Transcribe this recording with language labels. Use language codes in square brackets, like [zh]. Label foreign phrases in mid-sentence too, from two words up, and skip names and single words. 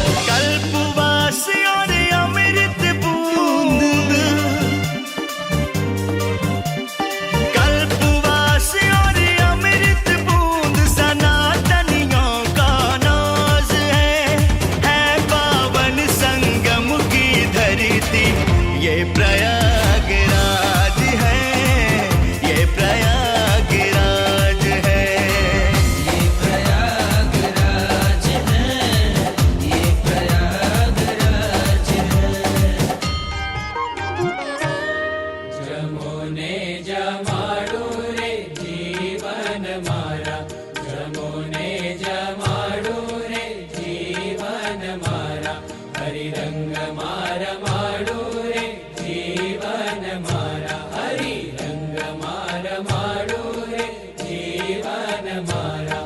[hi] कल्पवास और अमृत बूंद, कल्पवास और अमृत बूंद, सनातनियों का नाज है पावन संगम की धरती, ये प्रयागराज है, ये प्रयागराज है। ये प्रयागराज है, ये प्रयागराज है। [gu] જમુને જમાડો રે જીવન મારા, જમુને જમાડો રે જીવન મારા, હરિ રંગ મારા માડો રે જીવન મારા, હરિ રંગ મારા માડો રે જીવન મારા।